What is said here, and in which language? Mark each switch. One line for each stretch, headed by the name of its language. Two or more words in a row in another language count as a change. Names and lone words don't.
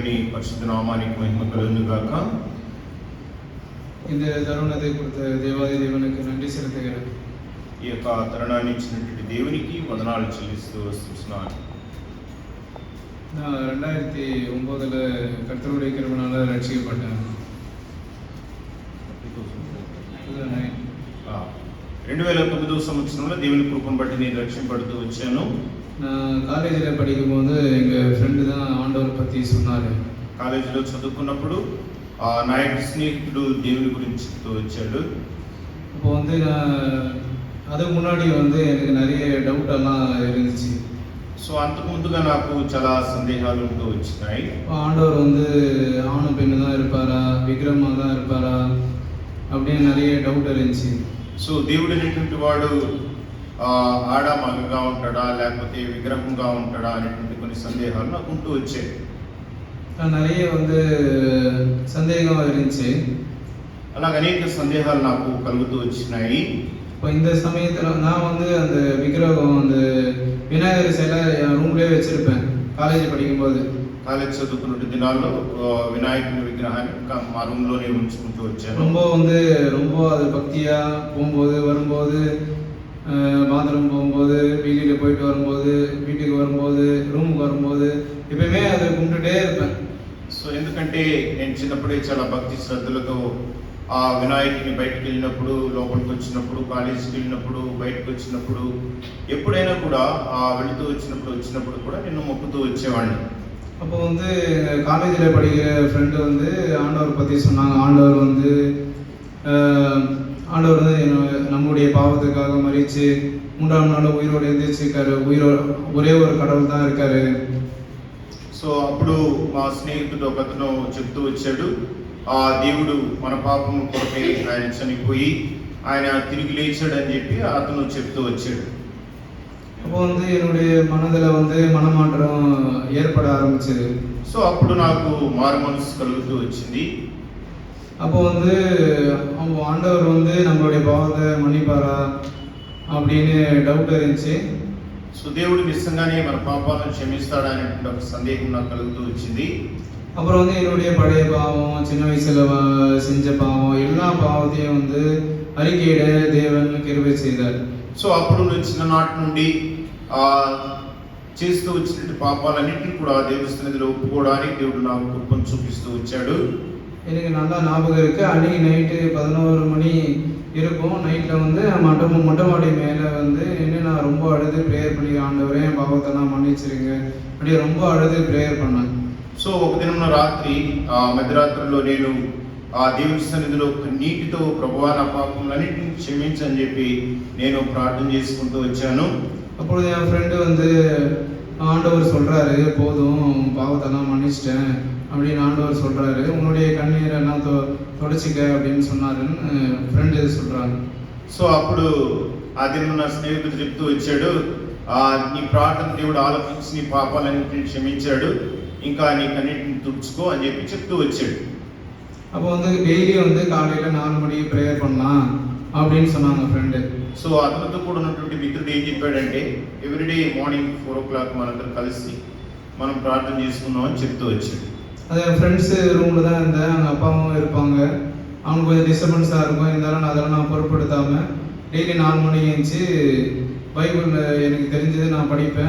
Telugu: దేవుని పరిశుద్ధ నామానికి మహిమ కలుగును గాక.
Tamil: இந்த தருணத்தை கொடுத்த தேவாதி தேவனுக்கு நன்றி செலுத்துகிறேன்.
Telugu: ఈ యొక్క తరుణాన్ని ఇచ్చినటువంటి దేవునికి వందనాలు చెల్లిస్తూ వస్తున్నాను.
Tamil: நான் 2009 கர்த்தருடைய கிருபையால ரட்சிக்கப்பட்டேன்.
Telugu: 2009 సంవత్సరంలో దేవుని కృపను బట్టి నేను రక్షింపడుతూ వచ్చాను.
Tamil: நான் காலேஜில் படிக்கும்போது எங்கள் ஃப்ரெண்டு தான் ஆண்டவர் பற்றி சொன்னார்.
Telugu: కాలేజీలో చదువుకున్నప్పుడు నా యొక్క స్నేహితుడు దేవుని గురించి చెప్తూ వచ్చాడు.
Tamil: அப்போ வந்து நான் அதுக்கு முன்னாடி வந்து எனக்கு நிறைய டவுட் எல்லாம் இருந்துச்சு.
Telugu: సో అంతకు ముందుగా నాకు చాలా సందేహాలు ఉంటూ వచ్చినాయి.
Tamil: ஆண்டவர் வந்து ஆணும் பெண்ணு தான் இருப்பாரா, விக்ரமாக தான் இருப்பாரா அப்படின்னு நிறைய டவுட் இருந்துச்சு.
Telugu: సో దేవుడు అనేటువంటి వాడు ఆడ మగగా ఉంటాడా లేకపోతే విగ్రహంగా ఉంటాడా అనేటువంటి కొన్ని సందేహాలు నాకు ఉంటూ వచ్చాయి.
Tamil: நிறைய வந்து சந்தேகம் இருந்துச்சு.
Telugu: అలాగ అనేక సందేహాలు నాకు కలుగుతూ వచ్చినాయి.
Tamil: இப்போ இந்த சமயத்தில் நான் வந்து அந்த விக்கிரகம் அந்த விநாயகர் சிலை என் ரூம்லேயே வச்சுருப்பேன் காலேஜ் படிக்கும்போது.
Telugu: కాలేజ్ చదువుకున్న దినాల్లో వినాయకుని విగ్రహాన్ని మా రూమ్లోనే ఉంచుకుంటూ వచ్చాను.
Tamil: ரொம்ப அது பக்தியாக போகும்போது வரும்போது, பாத்ரூம் போகும்போது, வெளியில் போயிட்டு வரும்போது, வீட்டுக்கு வரும்போது, ரூமுக்கு வரும்போது எப்பயுமே அதை கும்பிட்டுட்டே இருப்பேன்.
Telugu: సో ఎందుకంటే నేను చిన్నప్పుడే చాలా భక్తి శ్రద్ధలతో ఆ వినాయకుని బయటకు వెళ్ళినప్పుడు, లోపలికి వచ్చినప్పుడు, కాలేజీకి వెళ్ళినప్పుడు, బయటకు వచ్చినప్పుడు, ఎప్పుడైనా కూడా వెళుతూ వచ్చినప్పుడు కూడా నిన్ను మొక్కుతూ వచ్చేవాడిని.
Tamil: அப்போ வந்து காலேஜில் படிக்கிற ஃப்ரெண்டு வந்து ஆண்டவர் பற்றி சொன்னாங்க. ஆண்டவர் வந்து நம்முடைய பாவத்துக்காக மறித்து 3ஆம் நாள் உயிரோடு எழுந்திரிச்சிருக்காரு. ஒரே ஒரு கடவுள் தான் இருக்காரு.
Telugu: సో అప్పుడు మా స్నేహితుడు ఒకతను చెప్తూ వచ్చాడు, ఆ దేవుడు మన పాపం కొరకై ఆయన చనిపోయి ఆయన తిరిగి లేచాడని చెప్పి అతను చెప్తూ వచ్చాడు.
Tamil: அப்போ வந்து என்னுடைய மனதில் வந்து மனமாற்றம் ஏற்பட ஆரம்பிச்சது.
Telugu: సో అప్పుడు నాకు మారు మనసు కలుగుతూ వచ్చింది.
Tamil: அப்போ வந்து ஆண்டவர் வந்து நம்மளுடைய பாவத்தை மன்னிப்பாரா அப்படின்னு டவுட் இருந்துச்சு.
Telugu: సో దేవుడు నిజంగానే మన పాపాలను క్షమిస్తాడా అనేటువంటి ఒక సందేహం నాకు కలుగుతూ వచ్చింది.
Tamil: அப்புறம் வந்து என்னுடைய பழைய பாவம், சின்ன வயசுல செஞ்ச பாவம், எல்லா பாவத்தையும் வந்து அறிக்கையிட தேவன் கிருபை செய்தார்.
Telugu: సో అప్పుడు చిన్ననాటి నుండి చేస్తూ వచ్చినటువంటి పాపాలన్నింటినీ కూడా దేవుడి సన్నిధిలో ఒప్పుకోవడానికి దేవుడు నాకు కృపను చూపిస్తూ వచ్చాడు.
Tamil: எனக்கு நல்லா ஞாபகம் இருக்கு. அன்னைக்கு நைட்டு 11 மணி இருக்கும். நைட்டில் வந்து மொட்டை மாடி மேலே வந்து நின்று நான் ரொம்ப அழுது ப்ரேயர் பண்ணி, ஆண்டவரே என் பாவத்தெல்லாம் மன்னிச்சிருங்க அப்படியே ரொம்ப அழுது ப்ரேயர் பண்ணேன்.
Telugu: సో ఒక దినం రాత్రి మధ్యరాత్రిలో నేను దేవుడి సన్నిధిలో నీటితో ప్రభువా నా పాపములన్నింటినీ క్షమించని చెప్పి నేను ప్రార్థన చేసుకుంటూ వచ్చాను.
Tamil: அப்பொழுது என் ஃப்ரெண்டு வந்து ஆண்டவர் சொல்கிறாரு, போதும் பாவத்தெல்லாம் மன்னிச்சிட்டேன் அப்படின்னு ஆண்டவர் சொல்கிறாரு, உன்னுடைய கண்ணீரெல்லாம் தொடச்சிக்க அப்படின்னு சொன்னாருன்னு ஃப்ரெண்டு சொல்கிறாங்க.
Telugu: సో అప్పుడు అది నా స్నేహితుడు చెప్తూ వచ్చాడు, నీ ప్రార్థన దేవుడు ఆలకించి నీ పాపాలన్నింటినీ క్షమించాడు, ఇంకా నీ కన్నింటిని తుడుచుకో అని చెప్పి చెప్తూ వచ్చాడు.
Tamil: அப்போ வந்து டெய்லி வந்து காலையில் 4 மணிக்கு ப்ரேயர் பண்ணலாம் அப்படின்னு சொன்னாங்க ஃப்ரெண்டு.
Telugu: సో అతనితో కూడా ఉన్నటువంటి మిత్రుడు ఏం చెప్పాడంటే,
English: everyday morning 4 o'clock
Telugu: మనందరం కలిసి మనం ప్రార్థన చేసుకుందాం అని చెప్తూ వచ్చాడు.
Tamil: அது என் ஃப்ரெண்ட்ஸு ரூமில் தான் இருந்தேன். அவங்க அப்பாவும் இருப்பாங்க. அவனுக்கு கொஞ்சம் டிஸ்டர்பன்ஸாக இருக்கும். இருந்தாலும் அதெல்லாம் நான் பொருட்படுத்தாமல் டெய்லி 4 மணி எழுந்துச்சு பைபிளில் எனக்கு தெரிஞ்சது நான் படிப்பேன்.